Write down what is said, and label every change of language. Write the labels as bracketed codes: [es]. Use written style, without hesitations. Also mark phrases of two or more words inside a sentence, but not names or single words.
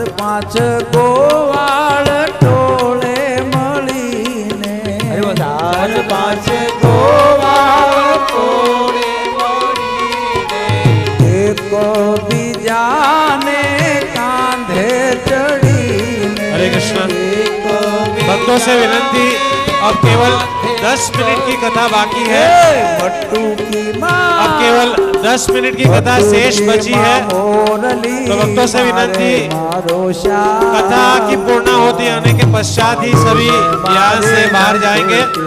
[gu] પાંચ ગોવાળ ટોળે મળીને ચાર પાંચ ગોવાળ ટોળે મળીને એક બીજાને કાંધે ચડીને [hi] हरे कृष्ण। भक्तों से विनंती, अब केवल 10 मिनट की कथा बाकी है। अब केवल 10 मिनट की कथा शेष बची है। तो भक्तों से विनंती, कथा की पूर्णाहुति आने के पश्चात ही सभी यहाँ से बाहर जाएंगे।